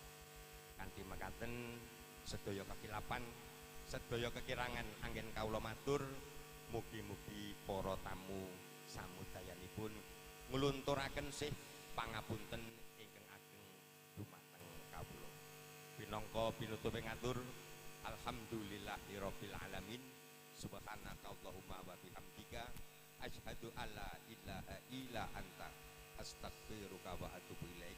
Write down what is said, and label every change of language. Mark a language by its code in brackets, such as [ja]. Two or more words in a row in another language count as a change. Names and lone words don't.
[jv] Kanthi mekaten sedaya kekilapan sedaya kekirangan anggen kawula matur mugi-mugi para tamu samudayanipun nglunturaken sih pangapunten ingkang ageng dumateng kawula. Pinangka pinutuping ngatur [ar] الحمد لله رب العالمين سبحانك اللهم وبحمدك أشهد أن لا إله إلا أنت أستغفرك وأتوب إليك.